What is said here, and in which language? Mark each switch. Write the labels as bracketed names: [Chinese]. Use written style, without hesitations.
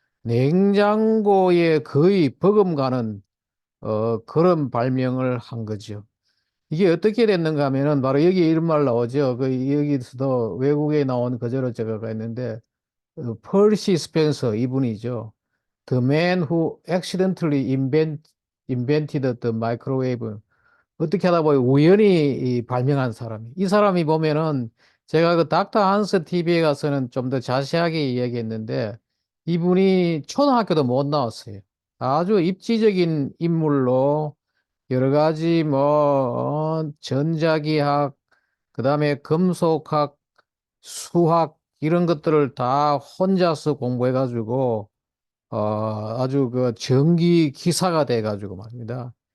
[Korean] 냉장고에 거의 버금가는 그런 발명을 한 거죠. 이게 어떻게 됐는가 하면은 바로 여기 이런 말 나오죠. 여기서도 외국에 나온 그저로 제가 있는데 펄시 스펜서 이분이죠. [English] The man who accidentally invented the microwave. [Korean] 어떻게 하다 보니 우연히 이 발명한 사람이. 이 사람이 보면은 제가 그 닥터 한스 TV에 가서는 좀 더 자세하게 이야기했는데 이분이 초등학교도 못 나왔어요. 아주 입지적인 인물로 여러 가지 전자기학, 그다음에 금속학, 수학 이런 것들을 다 혼자서 공부해가지고 어, 아주 그 전기 기사가 돼가지고 말입니다.